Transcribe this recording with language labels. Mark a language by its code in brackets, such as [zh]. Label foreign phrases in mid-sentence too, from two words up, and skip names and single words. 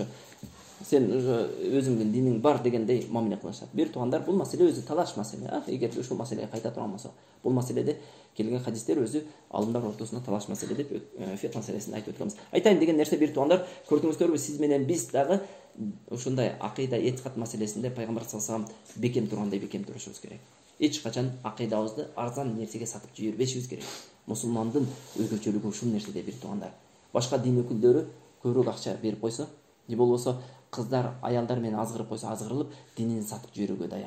[ky] Сен өзүңдүн диниң бар дегендей мамиле кылышат. Бир туугандар, бул маселе өзү талаш маселе. Эгер ушул маселеге кайта турган болсо, бул маселеде келген хадистер өзү алымдар ортосунда талаш маселе деп фикх маселесин айтып өткөнбүз. Айтайын деген нерсе, бир туугандар, көрдүңүздөрбү, сиз менен биз дагы ушундай акыйда, этикат маселесинде пайгамбар [ar] صلى الله عليه وسلم [ky] бекем тургандай бекем турушубуз керек. Эч качан акыйдабызды арзан нерсеге сатып жибербешибиз керек. Мусулмандын өзгөчөлүгү ушул нерседе бир туугандар. Башка дин өкүлдөрү көбүрөөк акча берип койсо, же болбосо кыздар аялдар менен азгырып койсо, азгырылып динин сатып жиберүүгө даяр.